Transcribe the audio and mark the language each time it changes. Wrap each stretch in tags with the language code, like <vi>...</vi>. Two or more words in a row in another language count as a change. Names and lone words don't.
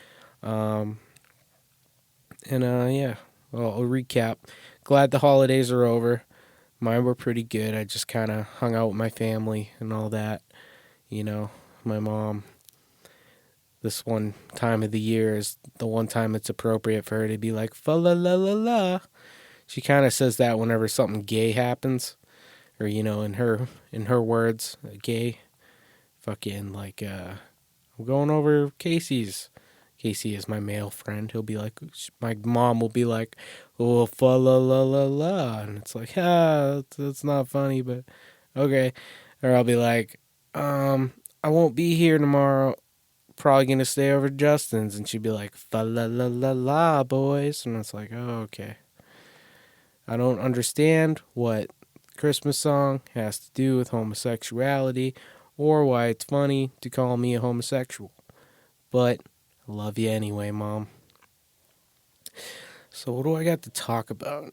<en>Yeah. Well, I'll recap. Glad the holidays are over. Mine were pretty good. I just kind of hung out with my family and all that. My mom, this one time of the year is the one time it's appropriate for her to be like, fa la la la la. She kind of says that whenever something gay happens, or, in her words, gay. Fucking like, I'm going over Casey's. Casey is my male friend. He'll be like, my mom will be like, oh, fa la la la la. And it's like, that's not funny, but okay. Or I'll be like, I won't be here tomorrow. probably gonna stay over at Justin's, and she'd be like, fa la la la la, boys, and it's like, oh, okay. I don't understand what Christmas song has to do with homosexuality, or why it's funny to call me a homosexual. But I love you anyway, Mom. So what do I got to talk about?</en>